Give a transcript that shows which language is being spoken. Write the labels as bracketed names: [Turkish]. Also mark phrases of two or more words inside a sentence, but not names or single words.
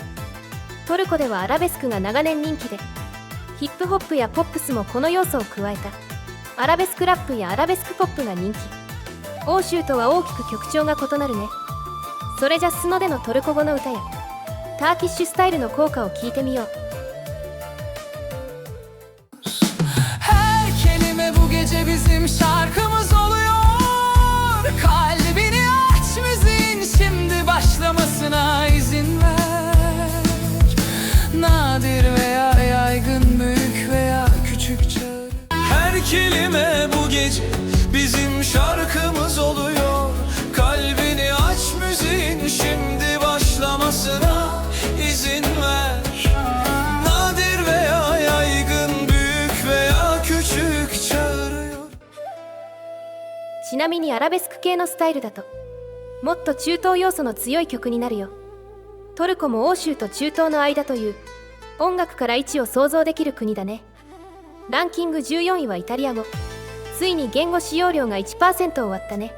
[Japanese] トルコではアラベスクが長年人気で、ヒップホップやポップスもこの要素を加えたアラベスクラップやアラベスクポップが人気。欧州とは大きく曲調が異なるね。それじゃスノでのトルコ語の歌やターキッシュスタイルの効果を聞いてみよう。 [Turkish] Her kelime bu gece bizim şarkımız oluyor. Kalbini aç, müziğin şimdi başlamasına izin ver. Nadir veya yaygın, büyük veya küçük çağrı. Her kelime bu gece bizim şarkımız oluyor. Kalbini aç, müziğin şimdi başlamasına izin ver. Nadir veya yaygın, büyük veya küçük çağırıyor. [Japanese] ちなみにアラベスク系のスタイルだともっと中東要素の強い曲になるよ。トルコも欧州と中東の間という音楽から位置を想像できる国だね。ランキング14位はイタリア語。ついに言語使用量が 1% を割ったね。